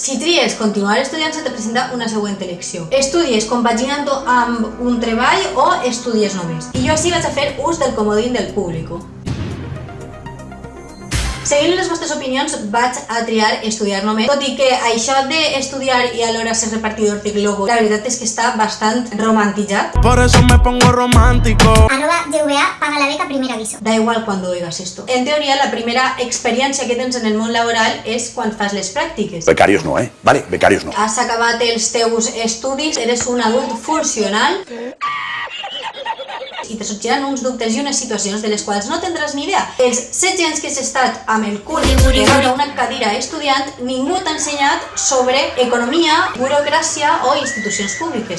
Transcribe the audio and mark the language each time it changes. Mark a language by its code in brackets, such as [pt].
[ca] Si tries continuar estudiant, se te presenta una següent elecció. Estudies compaginant-ho amb un treball o estudies només. I jo així vaig a fer ús del comodín del público. Seguint les vostres opinions, vaig a triar estudiar només, tot i que això d'estudiar i alhora ser repartidor de globus, la veritat és que està bastant romantitzat. [es] Por eso me pongo romántico. @GVA paga la beca primer aviso. Da igual cuando oigas esto. [ca] En teoria, la primera experiència que tens en el món laboral és quan fas les pràctiques. [es] Becarios no, ¿eh? Vale, becarios no. [ca] Has acabat els teus estudis, eres un adult funcional i te sorgiran uns dubtes i unes situacions de les quals no tindràs ni idea. Els 16 anys que has estat amb el cul pegant a una cadira estudiant, ningú t'ha ensenyat sobre economia, burocràcia o institucions públiques.